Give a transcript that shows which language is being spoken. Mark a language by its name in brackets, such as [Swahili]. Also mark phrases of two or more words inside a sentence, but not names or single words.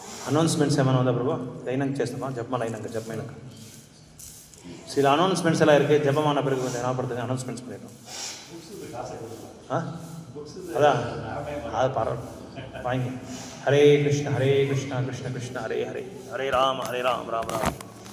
[Telugu] అనౌన్స్మెంట్స్ ఏమైనా ఉందా ప్రభు అయినాక చేస్తామా జపమాల అయినాక [Tamil] சில அனௌன்ஸ்மெண்ட்ஸ் எல்லாம் இருக்குது ஜபமான பிறகு கொஞ்சம் ஞாபகப்படுத்துங்க அனௌன்ஸ்மெண்ட்ஸ் பண்ணிடணும் அதான் அது பரவாயில்ல வாங்கி [Sanskrit] हरे कृष्ण कृष्ण कृष्ण हरे हरे हरे राम राम राम